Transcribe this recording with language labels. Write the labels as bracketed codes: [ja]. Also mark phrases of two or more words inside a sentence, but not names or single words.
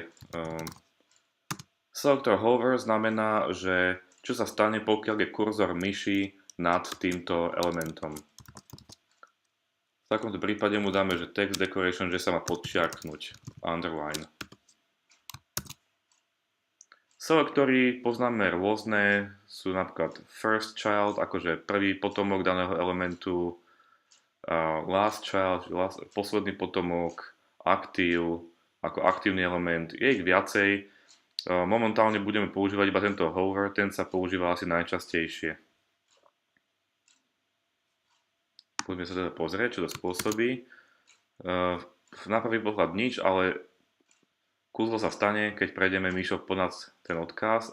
[en] Selector hover [sk] znamená, že čo sa stane, pokiaľ je kurzor myši nad týmto elementom. V takomto prípade mu dáme, že [en] text decoration, [sk] že sa má podčiarknúť, underline. Selektory poznáme rôzne, sú napríklad [en] first child, [sk] akože prvý potomok daného elementu, [en] last child, [sk] posledný potomok, active, ako aktívny element, je ich viacej. Momentálne budeme používať iba tento hover, ten sa používa asi najčastejšie. Poďme sa teda pozrieť, čo to spôsobí. Na prvý pohľad nič, ale kúzlo sa stane, keď prejdeme myšou ponad ten odkaz.